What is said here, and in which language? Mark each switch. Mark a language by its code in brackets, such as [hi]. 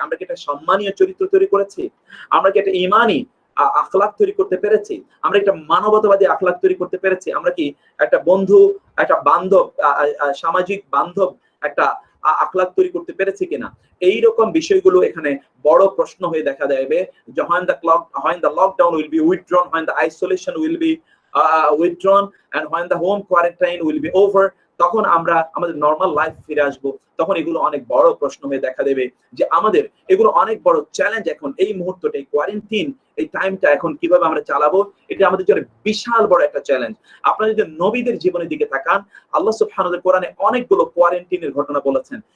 [bn] আমরা কি একটা সম্মানীয় চরিত্র তৈরি করেছি? আমরা কি একটা ঈমানি আখলাক তৈরি করতে পেরেছি? আমরা একটা মানবতাবাদী আখলাক তৈরি করতে পেরেছি? আমরা কি একটা বন্ধু, একটা বান্ধব, সামাজিক বান্ধব একটা আখলাক তৈরি করতে পেরেছি কিনা? এইরকম বিষয়গুলো এখানে বড় প্রশ্ন হয়ে দেখা দেবে। [en] when the lockdown will be withdrawn, when the isolation will be withdrawn and when the home quarantine will be over, [bn] তখন আমরা আমাদের নরমাল লাইফ ফিরে আসবো। তখন এগুলো অনেক বড় প্রশ্ন হয়ে দেখা দেবে যে আমাদের এগুলো অনেক বড় চ্যালেঞ্জ। এখন এই মুহূর্তটা, এই কোয়ারেন্টাইন, এই টাইমটা এখন কিভাবে আমরা চালাবো, এটা আমাদের জন্য বিশাল বড় একটা চ্যালেঞ্জ। আপনারা যদি নবীদের জীবনের দিকে তাকান, আল্লাহ সুবহানাহু ওয়া তাআলা কোরআনে অনেকগুলো কোয়ারেন্টাইনের ঘটনা বলেছেন।